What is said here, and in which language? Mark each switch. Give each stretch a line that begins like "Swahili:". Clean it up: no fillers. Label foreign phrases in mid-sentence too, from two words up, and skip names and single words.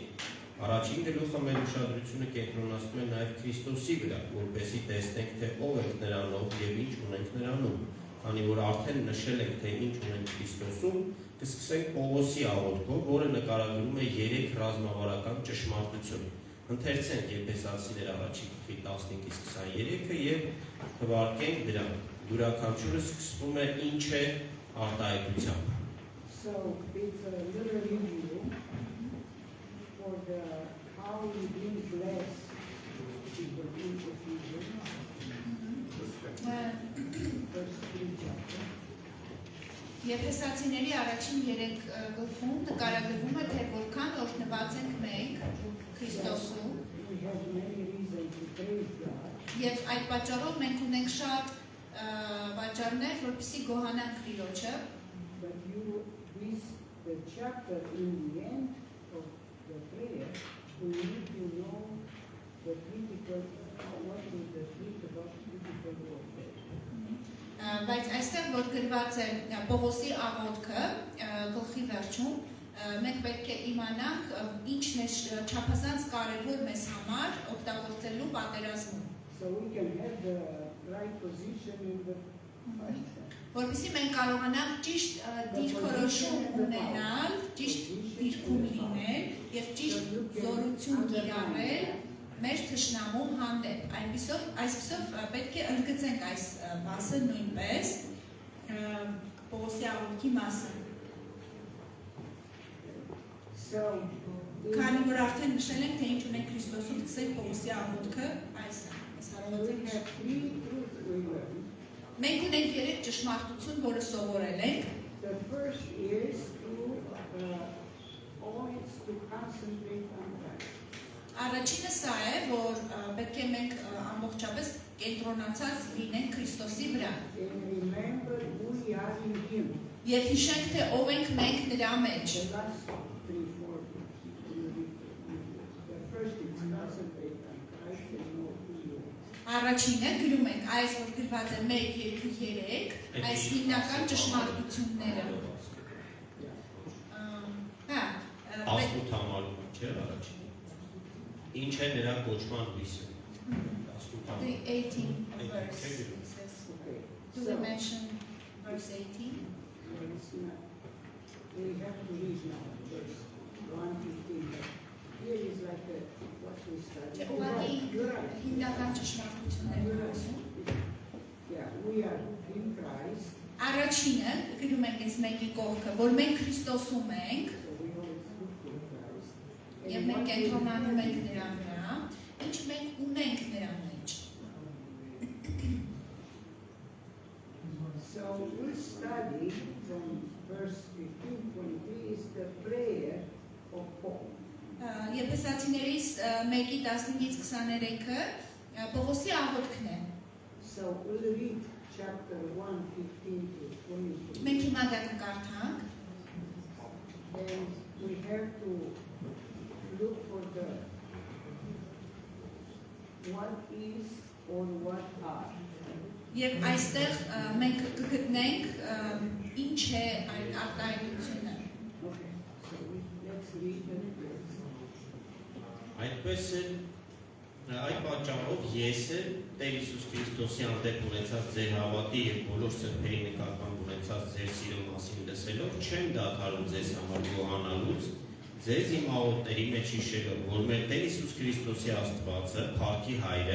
Armenian: Առաջին գլուխը մեր ուշադրությունը կենտրոնացնում է նաեւ Քրիստոսի վրա, որպեսզի տեսնենք, թե ով ենք նրանով եւ ինչ ունենք նրանում։ Քանի որ արդեն նշել ենք, թե ինչ ունենք Քրիստոսում, կսկսենք Պողոսի աղոթքով, որը նկարագրում է 3 ռազմավարական ճշմարտություն։ Ընթերցենք Եփեսացիներ առաջի գլխի 15-23-ը եւ թվարկենք դրանք։ Յուրաքանչյուրը սկսվում է ինչ է արտահայտությամբ։
English: So it's a little review for the how we've been blessed people in Ephesians, first 3 chapters.
Armenian: Եփեսացիների առաջին 3 գլխում նկարագրվում է, թե որքան օրհնված ենք մենք Քրիստոսում,
English: We have many reasons to praise God.
Armenian: եւ այդ պատճառով մենք ունենք շատ պատճառներ, որպեսզի գոհանանք Տիրոջը,
English: But the chapter in the end of the prayer, we need to know the critical, what is the critical warfare.
Armenian: բայց այստեղ որ գրված է Պողոսի աղոթքը գլխի վերջում, մենք պետք է իմանանք ինչն է չափազանց կարևոր մեզ համար օգտագործելու պատերազմում։
English: So we can have the right position in the fight.
Armenian: Որպեսզի մենք կարողանանք ճիշտ դիրքորոշում ունենալ, ճիշտ դիրքում լինել եւ ճիշտ զորություն կիրառել մեր թշնամու հանդեպ։ Այսպիսով պետք է ընդգծենք այս մասը նույնպես Պողոսի աղոթքի մասը։
English: So
Armenian: Քանի որ արդեն նշել ենք, թե ինչ ունենք Քրիստոսում, ցույց Պողոսի աղոթքը այս է։
English: we have 3 truths we learn.
Armenian: Մենք ունենք 3 ճշմարտություն, որը սովորել ենք։
English: The first is always to concentrate on Christ.
Armenian: Առաջինը սա է, որ պետք է մենք ամբողջապես կենտրոնացած լինենք Քրիստոսի վրա։
English: And remember who we are in Him.
Armenian: Եվ հիշենք, թե ով ենք մենք նրա մեջ։
English: The last 3, 4. The first is concentrate on Christ and know who you are.
Armenian: Առաջինը գրում ենք այս որ գրված է 1, 2, 3, այս հիմնական ճշմարտությունները։ Հա, 18 համարում չէ առաջին։ Ինչ է նրա կոչման հույսը։ 18
English: the 18th Thank you. verse says, Okay. do we mention verse 18? It's not, we have to read now, verse 1:15. Here is like what we studied.
Armenian: Ուղղակի
English: You're right.
Armenian: հիմնական ճշմարտություններ ասում։
English: Yeah, we are in Christ,
Armenian: Առաջինը գրում ենք այս մեկի կողքը, որ մենք Քրիստոսում ենք
English: so we know it's good in Christ.
Armenian: եւ մենք կենտրոնանում ենք նրա վրա, ինչ մենք ունենք նրա մեջ։
English: So we study from
Armenian: Եփեսացիներից 1:15-23-ը Պողոսի աղոթքն է։
English: So we'll read chapter 1, 15 to 22.
Armenian: Մենք հիմա դա կկարդանք,
English: And we have to look for the what is or what are.
Armenian: եւ այստեղ մենք կգտնենք ինչ է այդ արտահայտությունը։
English: Okay, so let's read and let's.
Armenian: Այդպես էլ այդ պատճառով ես էլ Տեր Հիսուս Քրիստոսի հանդեպ ունեցած ձեր հավատի եւ բոլոր սրբերի նկատմամբ ունեցած ձեր սիրո մասին լսելով չեմ դադարում ձեզ համար գոհանալուց, ձեզ իմ աղոթների մեջ հիշելով, որ մեր Տեր Հիսուս Քրիստոսի Աստվածը, Փառքի Հայրը,